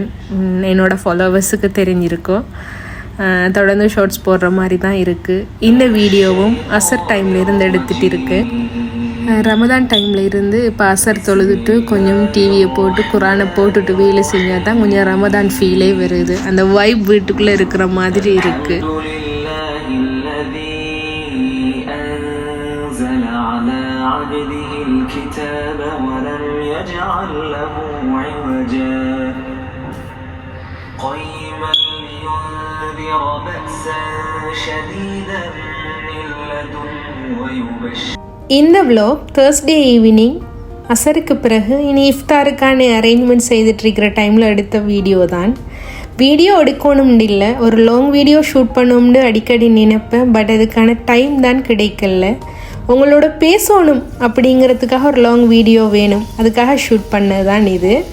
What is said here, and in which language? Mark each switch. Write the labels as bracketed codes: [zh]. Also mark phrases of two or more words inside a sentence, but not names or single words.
[ta] என்னோடய ஃபாலோவர்ஸுக்கு தெரிஞ்சிருக்கோம், தொடர்ந்து ஷார்ட்ஸ் போடுற மாதிரி தான் இருக்குது. இந்த வீடியோவும் அசர் டைம்லேருந்து எடுத்துகிட்டு இருக்கு. ரமதான் டைமில் இருந்து இப்போ அசர் தொழுதுட்டு கொஞ்சம் டிவியை போட்டு குரானை போட்டுட்டு வேலை செஞ்சால் தான் கொஞ்சம் ரமதான் ஃபீலே வருது. அந்த வைப் வீட்டுக்குள்ளே இருக்கிற மாதிரி இருக்குது. [ar] على عبده الكتاب ولم يجعل له عوجا قيما لينذر بأسا شديدا من لدنه ويبشر. [ta] இந்த [en] vlog Thursday evening [ta] அசருக்கு பிறகு இனி இஃப்தாருக்கான அரேஞ்ச்மெண்ட் செய்துட்ருக்கிற டைமில் எடுத்த வீடியோ தான். வீடியோ எடுக்கணும்னு இல்லை, ஒரு [en] long video shoot [ta] பண்ணணும்னு அடிக்கடி நினைப்பேன். பட் அதுக்கான டைம் தான் கிடைக்கல. உங்களோட பேசணும் அப்படிங்கிறதுக்காக ஒரு [en] long video [ta] வேணும், அதுக்காக ஷூட் பண்ணது தான் இது.